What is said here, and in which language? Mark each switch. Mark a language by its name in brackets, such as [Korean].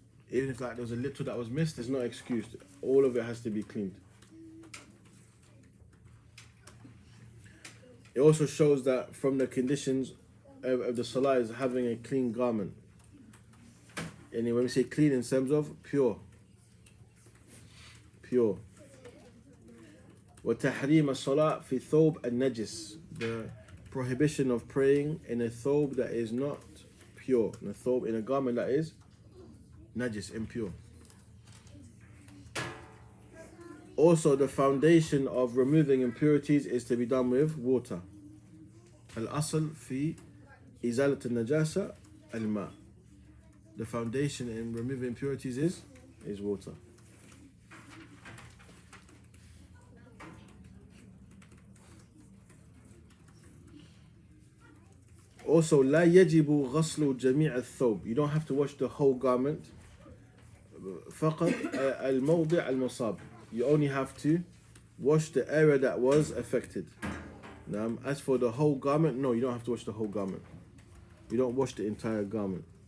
[English] Even if like there was a little that was missed, it's not excused. All of it has to be cleaned. It also shows that from the conditions of the salah is having a clean garment. And when we say clean in terms of pure. Pure. [Arabic] وتحريم الصلاة في ثوب النجس. [English] The prohibition of praying in a thobe that is not pure. In a garment that is najis, impure. Also, the foundation of removing impurities is to be done with water. [Arabic] Al-asl fi izalat al-najasa al-ma. [English] The foundation in removing impurities is water. [Arabic] Also, لا يجب غسل جميع الثوب. [English] You don't have to wash the whole garment. [Arabic] فقط الموضع المصاب. [English] You only have to wash the area that was affected. Now, as for the whole garment, no, you don't have to wash the whole garment. You don't wash the entire garment.